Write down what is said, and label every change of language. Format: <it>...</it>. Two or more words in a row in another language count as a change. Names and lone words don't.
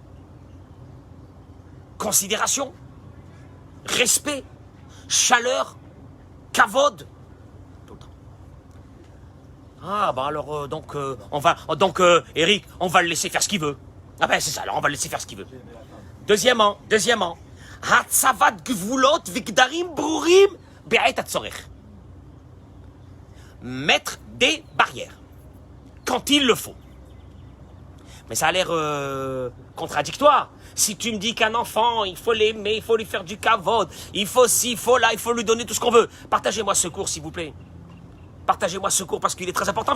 <fr>Considération, respect, chaleur, kavod, tout le temps. Ah bah alors Eric, on va le laisser faire ce qu'il veut. Ah ben c'est ça, alors on va le laisser faire ce qu'il veut. Deuxièmement,</fr> <he>הצבת גבולות וגדרים ברורים בעת הצורך.</he> <fr>Mettre des barrières quand il le faut. Mais ça a l'air contradictoire. Si tu me dis qu'un enfant, il faut l'aimer, il faut lui faire du kavod, il faut ci, il faut là, il faut lui donner tout ce qu'on veut. Partagez-moi ce cours, s'il vous plaît. Partagez-moi ce cours parce qu'il est très important.</fr>